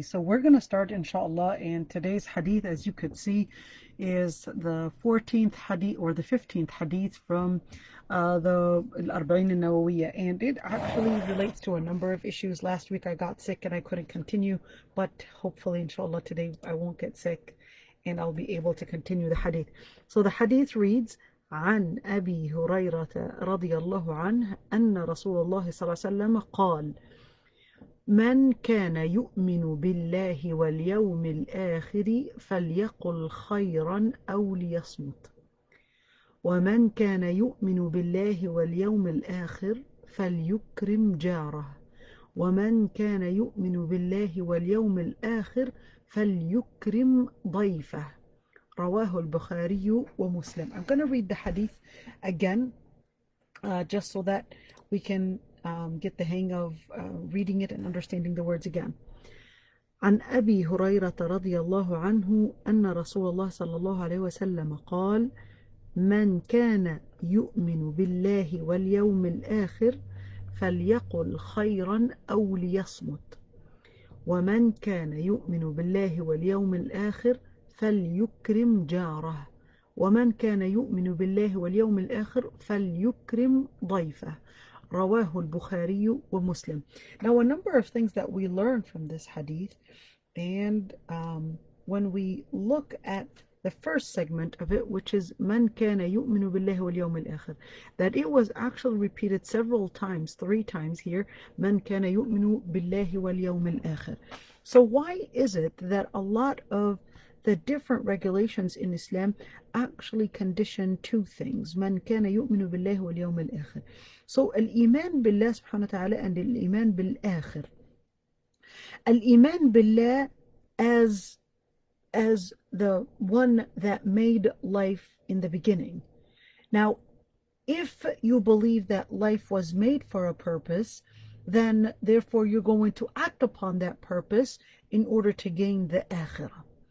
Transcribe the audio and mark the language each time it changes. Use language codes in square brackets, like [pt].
[en] So we're going to start, inshallah, and today's hadith, as you could see, is the 14th hadith or the 15th hadith from the Al-Arba'in al-Nawawiyya, and it actually relates to a number of issues. Last week I got sick and I couldn't continue, but hopefully, inshallah, today I won't get sick and I'll be able to continue the hadith. [ar] So the hadith reads, عن أبي هريرة رضي الله عنه أن رسول الله صلى الله عليه وسلم قال من كان يؤمن بالله واليوم الآخر فليقل خيرا أو ليصمت ومن كان يؤمن بالله واليوم الآخر فليكرم جاره ومن كان يؤمن بالله واليوم الآخر فليكرم ضيفه رواه البخاري ومسلم. [en] I'm going to read the hadith again just so that we can get the hang of reading it and understanding the words again. [ar] عن أبي هريرة رضي الله عنه أن رسول الله صلى الله عليه وسلم قال من كان يؤمن بالله واليوم الآخر فليقل خيرا أو ليصمت ومن كان يؤمن بالله واليوم الآخر فليكرم جاره ومن كان يؤمن بالله واليوم الآخر فليكرم ضيفه رواه البخاري ومسلم. [en] Now, a number of things that we learn from this hadith, and when we look at the first segment of it, which is من كان يؤمن بالله واليوم الآخر, that it was actually repeated several times, 3 times here, من كان يؤمن بالله واليوم الآخر. So why is it that a lot of the different regulations in Islam actually condition 2 things? [ar] من كان يؤمن بالله واليوم الآخر. So الإيمان بالله سبحانه وتعالى and الإيمان بالآخر. [en] الإيمان بالله as the one that made life in the beginning. Now, if you believe that life was made for a purpose, then therefore you're going to act upon that purpose in order to gain the akhirah.